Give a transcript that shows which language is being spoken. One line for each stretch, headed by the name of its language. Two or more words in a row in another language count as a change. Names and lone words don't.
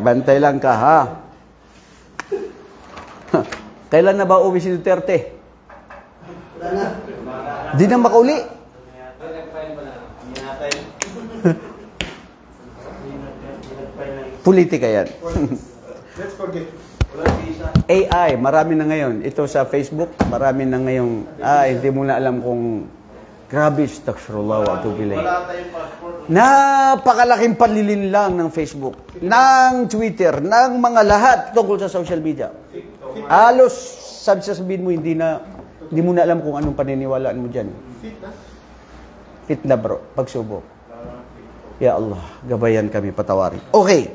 Cebuano: Bantay lang ka, ha?
Filipino: Kailan na ba uwi si Duterte?
Cebuano: Di na makauli.
Filipino: Politika yan.
English: Let's forget.
Filipino: AI, marami na ngayon. Ito sa Facebook, marami na ngayong, hindi mo na alam kung grabe,
Arabic: أستغفر الله وأتوب إليه.
Filipino: Napakalaking panlilin lang ng Facebook, ng Twitter, ng mga lahat tungkol sa
English: social media.
Filipino: Halos, sabihin mo, hindi mo na alam kung anong paniniwalaan mo dyan. Fitna bro, pagsubok.
Arabic: يا الله,
Filipino: gabayan kami, patawarin. Okay.